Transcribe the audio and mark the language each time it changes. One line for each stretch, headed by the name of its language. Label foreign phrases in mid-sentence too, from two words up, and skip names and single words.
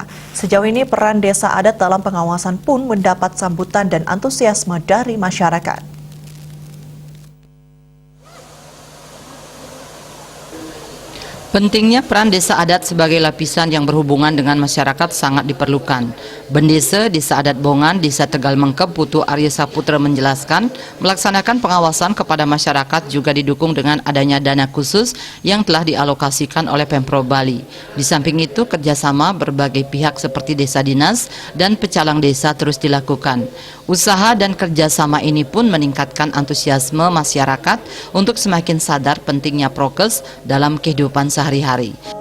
Indonesian: Sejauh ini peran desa adat dalam pengawasan pun mendapat sambutan dan antusiasme dari masyarakat. Pentingnya peran desa adat sebagai lapisan yang berhubungan dengan masyarakat sangat diperlukan. Bendesa Desa Adat Bongan, Desa Tegal Mengkep, Putu Arya Saputra menjelaskan, melaksanakan pengawasan kepada masyarakat juga didukung dengan adanya dana khusus yang telah dialokasikan oleh Pemprov Bali. Di samping itu, kerjasama berbagai pihak seperti desa dinas dan pecalang desa terus dilakukan. Usaha dan kerjasama ini pun meningkatkan antusiasme masyarakat untuk semakin sadar pentingnya prokes dalam kehidupan sehari-hari.